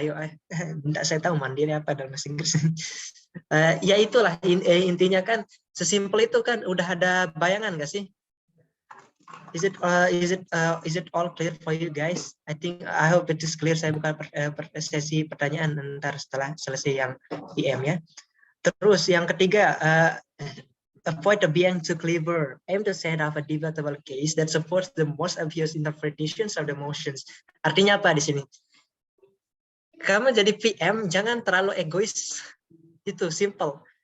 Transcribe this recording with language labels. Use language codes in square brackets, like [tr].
[id] Ayo, tidak saya tahu mandiri apa dalam bahasa Inggris. Ya itulah intinya kan sesimpel itu kan. Udah ada bayangan nggak sih? [en] Is it all clear for you guys? I hope it is clear. [id] Saya buka sesi pertanyaan ntar setelah selesai yang PM ya. Terus yang ketiga, [en] avoid being too clever. Aim to set up a debatable case that supports the most obvious interpretations of the motions. [id] Artinya apa di sini? Kamu jadi PM jangan terlalu egois. Itu simple.